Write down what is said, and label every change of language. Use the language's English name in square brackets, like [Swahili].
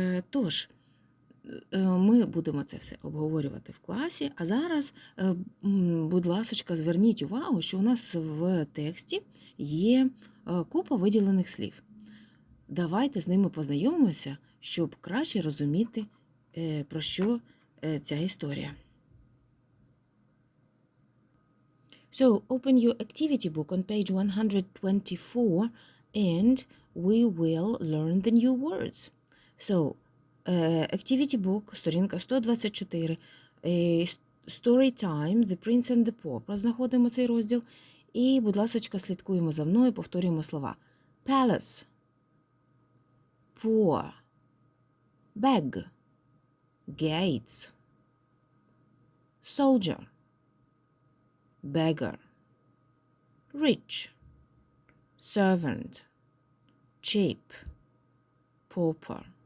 [Ukrainian] Тож, ми будемо це все обговорювати в класі, а зараз, будь ласочка, зверніть увагу, що у нас в тексті є купа виділених слів. Давайте з ними познайомимося, щоб краще розуміти, про що ця історія. [English] So, open your activity book on page 124 and we will learn the new words. So, activity book, [Ukrainian] сторінка [English] 124, story time, The Prince and the Pauper, [Ukrainian] знаходимо цей розділ. І, будь ласочка, слідкуємо за мною, повторюємо слова. [English] Palace, poor, beg, gates, soldier, beggar, rich, servant, cheap, pauper.